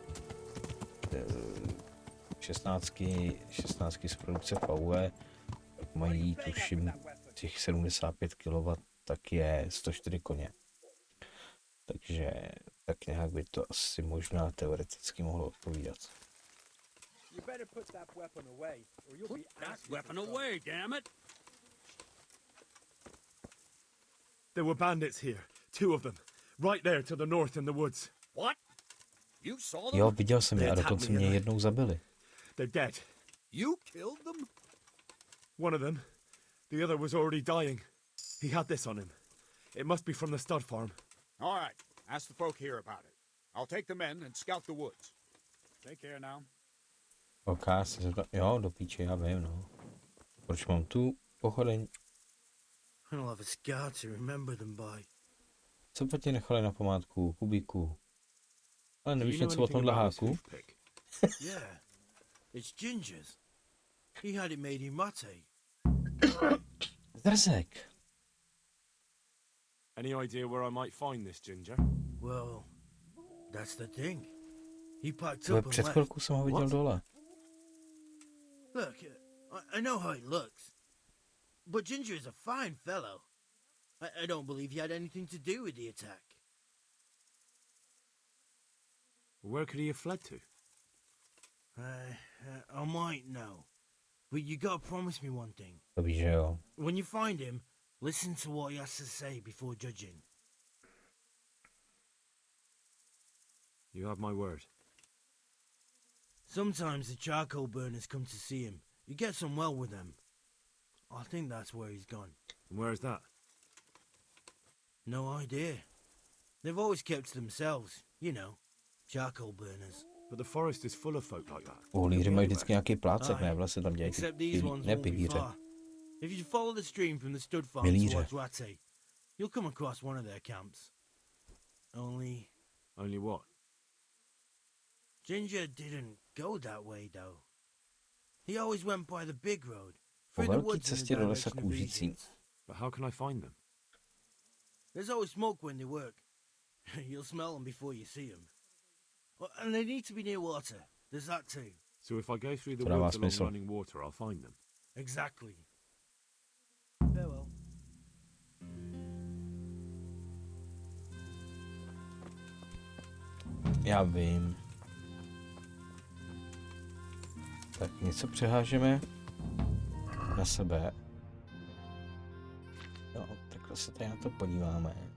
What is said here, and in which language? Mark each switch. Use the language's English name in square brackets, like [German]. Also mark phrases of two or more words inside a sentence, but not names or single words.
[Czech] 16 z produkce VW, tak mají tuším těch 75 kW, tak je 104 koně. Takže tak nějak by to asi možná teoreticky mohlo odpovídat. [English] You better put that weapon away, or you'll be That asking weapon for trouble. away, damn it! There were bandits here. 2 of them. Right there to the north in the woods. What? You saw them? [Czech] Jo, viděl jsem je a dokonce mě jednou zabili. [English] They're dead. You killed them? One of them. The other was already dying. He had this on him. It must be from the stud farm. All right. Ask the folk here about it. I'll take the men and scout the woods. Take care now. [Czech] Ok, jo, do píče, já vím, no. Proč mám tu pochodeň? [English] I'll have a scar to remember them by. [Czech] Co by ti nechali na památku, Kubíku? Ale Do nevíš [English] you know [Czech] něco o [English] anything [Czech] tomhle [English] about this [Czech] háku? [English] hoof pick? Yeah, it's Ginger's. He had it made in Mate. Drzek. Any idea where I might find this Ginger? Well, that's the thing. He packed [Czech] To je [English] up and [Czech] před [English] left. [Czech] chvilkou jsem ho viděl [English] What? [Czech] dole. [English] Look, I know how he looks, but Ginger is a fine fellow. I don't believe he had anything to do with the attack. Where could he have fled to? I might know, but you gotta promise me one thing. To víš, že jo. When you find him, listen to what he has to say before judging. You have my word. Sometimes the charcoal burners come to see him. He gets on well with them. I think that's where he's gone. And where is that? No idea. They've always kept to themselves, you know, charcoal burners. But the forest is full of folk like that. [Czech] Uhlíři mají vždycky nějaký plácek, ne? [English] Aye. [Czech] Vlastně tam dělají ty [English] Except these ones [Czech] ne [English] won't be [Czech] pilíře. [English] far. If you follow the stream from the stud farm [Czech] Milíře. [English] towards Rate, you'll come across one of their camps. Only Only what? Ginger didn't go that way, though. He always went by the big road, [Czech] Po [English] through the [Czech] velký [English] woods in the [Czech] cestě do lesa [English] direction of [Czech] kůžící. [English] Easings. But how can I find them? There's always smoke when they work. You'll smell them before you see them. And they need to be near water. There's that too. So if I go through the To dává woods along smysl. running water, I'll find them. Exactly. Farewell. [Czech] Já vím. Tak něco přehážeme na sebe. Jo, takhle se tady na to podíváme.